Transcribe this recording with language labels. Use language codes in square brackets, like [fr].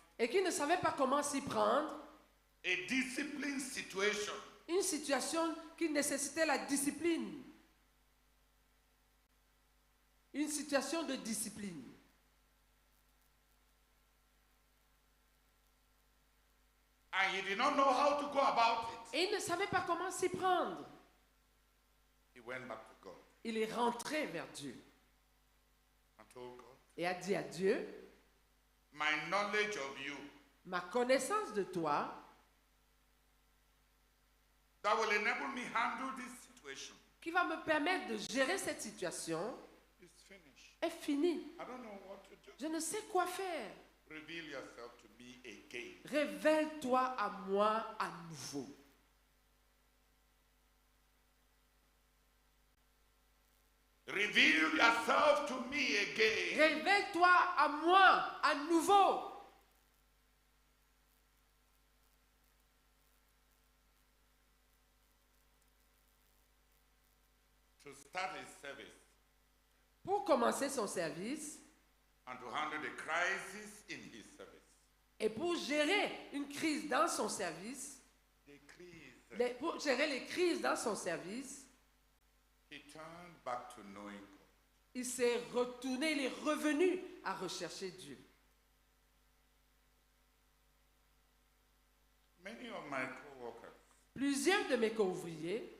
[fr] et qu'il ne savait pas comment s'y prendre, [en] a discipline situation, [fr] une situation qui nécessitait la discipline, une situation de discipline. [en] and he did not know how to go about it, [fr] Et il ne savait pas comment s'y prendre. [en] he went back to God [fr] Il est rentré vers Dieu [en] and told God, [fr] et a dit à Dieu, [en] my knowledge of you [fr] Ma connaissance de toi [en] that will enable me handle this situation [fr] qui va me permettre de gérer cette situation [en] is finished. [fr] est finie. [en] I don't know what to do. [fr] Je ne sais quoi faire. [en] Reveal yourself to me again. [fr] Révèle-toi à moi à nouveau. [en] Reveal yourself to me again. [fr] Révèle-toi à moi à nouveau. [en] To start his service [fr] Pour commencer son service [en] and to handle the crisis in his service. [fr] et pour gérer une crise dans son service, [en] The crise. [fr] pour gérer les crises dans son service, [en] He turned back to knowing God. [fr] il s'est retourné, il est revenu à rechercher Dieu. [en] Many of my co-workers [fr] Plusieurs de mes co-ouvriers